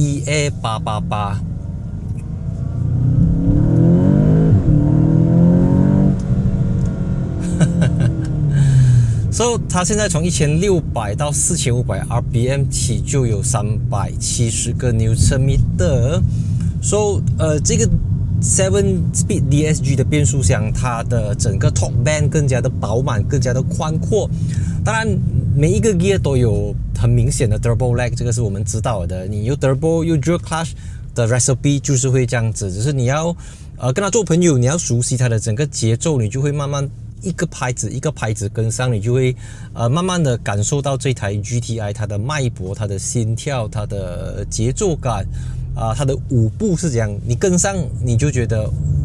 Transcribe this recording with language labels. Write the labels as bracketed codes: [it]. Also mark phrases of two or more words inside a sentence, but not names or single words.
[zh] EA888。So 它现在從1600到4500 RPM 起就有370個 Nm。So 這個 7-speed DSG 的變速箱，它的整個 [en] top band [zh] 更加的飽滿，更加的寬闊。當然，每一個 gear 都有很明顯的 [en] turbo lag， [zh] 這個是我們知道的。你有 turbo 有 [en] dual clutch [zh] 的 recipe 就是會這樣子，只是你要跟他做朋友，你要熟悉它的整個節奏，你就會慢慢一個拍子一個拍子跟上，你就會慢慢的感受到這台 GTI 它的脈搏、它的心跳、它的節奏感它的舞步是這樣，你跟上你就覺得